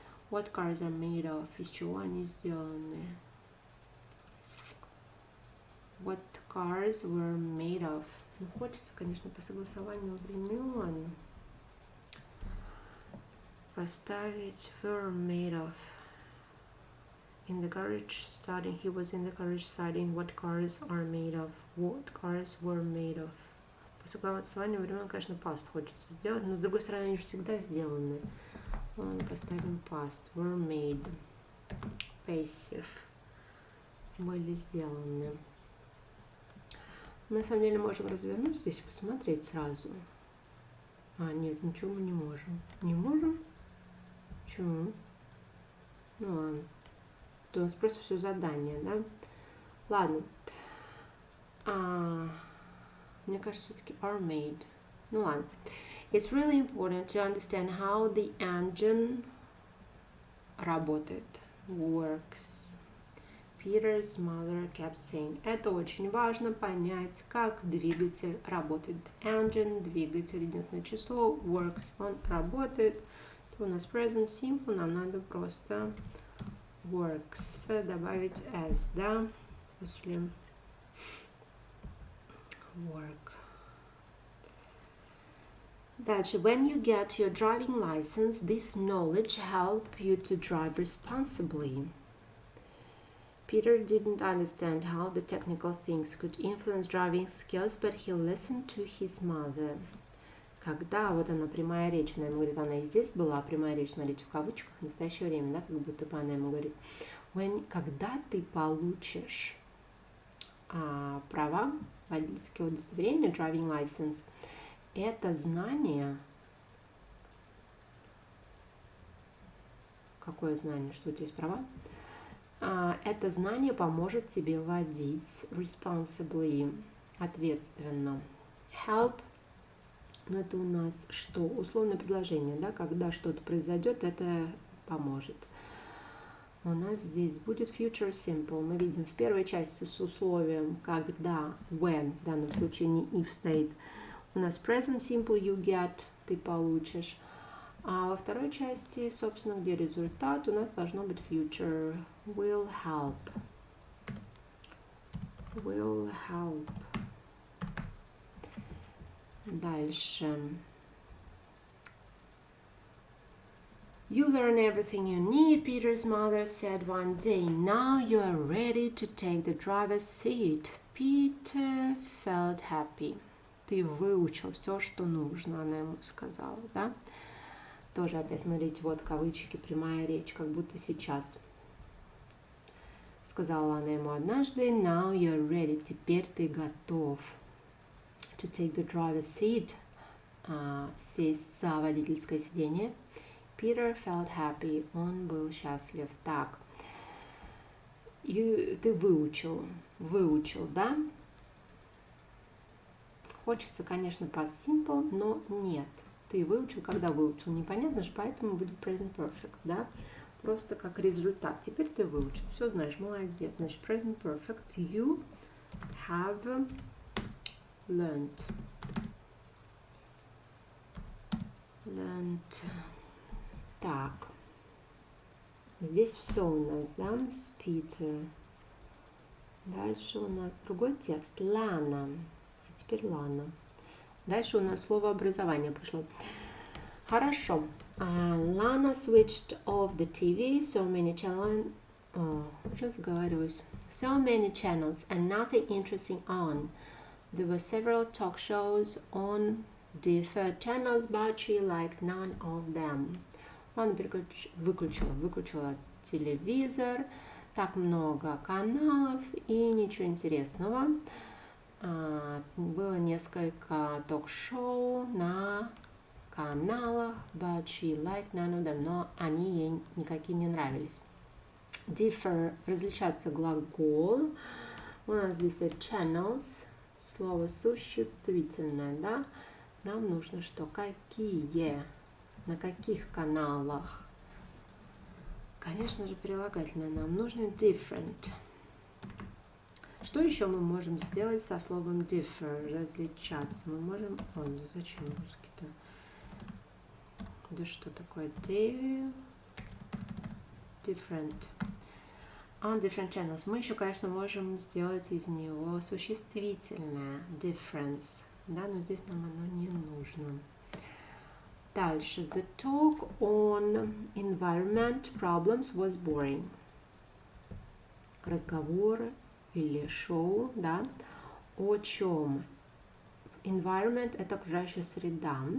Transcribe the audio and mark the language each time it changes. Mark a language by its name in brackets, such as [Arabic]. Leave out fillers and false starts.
[English] What cars are made of? [Russian] Из чего они сделаны? [English] What cars were made of? [Russian] Ну, хочется, конечно, по согласованию времен поставить [English] were made of. In the garage studying, he was in the garage studying what cars are made of. What cars were made of. [Russian] По согласованию времен, конечно, past хочется сделать, но с другой стороны, они же всегда сделаны. Поставим past. [English] Were made. Passive. [Russian] Были сделаны. Мы, на самом деле, можем развернуть здесь и посмотреть сразу. А, нет, ничего мы не можем. Не можем? Почему? Ну ладно. То у нас просто все задание, да? Ладно. Мне кажется, все-таки are made. Ну ладно. [English] It's really important to understand how the engine работает. Works. Peter's mother kept saying. [Russian] Это очень важно понять, как двигатель работает. Engine, двигатель, единственное число. Works, он работает. То у нас present simple, нам надо просто works добавить s, да, после work. Дальше. [English] When you get your driving license, this knowledge help you to drive responsibly. Peter didn't understand how the technical things could influence driving skills, but he listened to his mother. [Russian] Когда, вот она прямая речь, она ему говорит, она и здесь была прямая речь, смотрите, в кавычках, в настоящее время, да, как будто бы она ему говорит, когда ты получишь права, водительское удостоверение, driving license, это знание, какое знание, что у тебя есть права? Это знание поможет тебе водить responsibly, ответственно. Help. Но это у нас что? Условное предложение, да? Когда что-то произойдет, это поможет. У нас здесь будет future simple. Мы видим в первой части с условием когда, when, в данном случае не if стоит. У нас present simple, you get, ты получишь. А во второй части, собственно, где результат, у нас должно быть future, [English] will help. Will help. [Russian] Дальше. [English] You learn everything you need, Peter's mother said one day. Now you are ready to take the driver's seat. Peter felt happy. [Russian] Ты выучил все, что нужно, она ему сказала, да? Тоже опять, смотрите, вот кавычки, прямая речь, как будто сейчас. Сказала она ему однажды, [English] now you're ready, [Russian] теперь ты готов [English] to take the driver's seat, [Russian] сесть за водительское сиденье. [English] Peter felt happy, [Russian] он был счастлив. Так, ты выучил, да? Хочется, конечно, past simple, но нет. Ты выучил, когда выучил, непонятно же, поэтому будет present perfect, да? Просто как результат. Теперь ты выучил, все знаешь, молодец. Значит, present perfect, [English] you have learned. [Russian] Так, здесь все у нас, да, с Peter. Дальше у нас другой текст, Лана. А теперь Лана. Дальше у нас слово образование пришло. Хорошо. [English] Lana switched off the TV, so many channels. [Russian] Уже заговариваюсь. [English] So many channels and nothing interesting on. There were several talk shows on different channels, but she liked none of them. [Russian] Лана выключила телевизор. Так много каналов и ничего интересного. Было несколько ток-шоу на каналах, [English] but she liked none of them, [Russian] но они ей никакие не нравились. Differ, различаться глагол. У нас здесь channels, слово существительное, да? Нам нужно что? Какие? На каких каналах? Конечно же, прилагательное нам нужно different. Что еще мы можем сделать со словом differ? Различаться. Мы можем... Ой, зачем русский-то? Да что такое? [English] Different. On different channels. [Russian] Мы еще, конечно, можем сделать из него существительное. [English] Difference. [Russian] Да, но здесь нам оно не нужно. Дальше. [English] The talk on environment problems was boring. [Russian] Разговор или шоу, да, о чем? Environment – это окружающая среда.